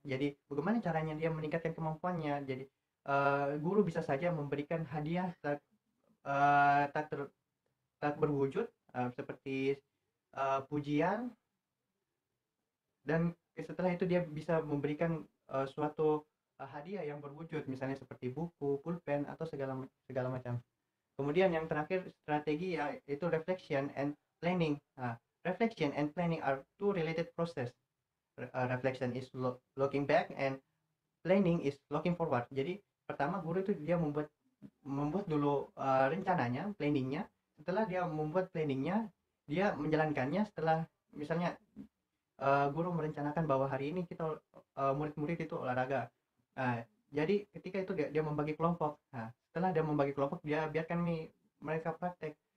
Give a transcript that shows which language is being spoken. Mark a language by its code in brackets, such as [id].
[id] Jadi bagaimana caranya dia meningkatkan kemampuannya? Jadi guru bisa saja memberikan hadiah eh, tak, ter- tak berwujud seperti pujian, dan setelah itu dia bisa memberikan suatu hadiah yang berwujud, misalnya seperti buku, pulpen atau segala segala macam. Kemudian yang terakhir strategi yaitu reflection and planning. [en] Nah, reflection and planning are two related process. Reflection is looking back and planning is looking forward. [id] Jadi pertama guru itu dia membuat membuat dulu rencananya, planningnya. Setelah dia membuat planningnya, dia menjalankannya. Setelah misalnya guru merencanakan bahwa hari ini kita murid-murid itu olahraga. Nah, jadi ketika itu dia membagi kelompok. Nah, setelah dia membagi kelompok, dia biarkan nih mereka praktek.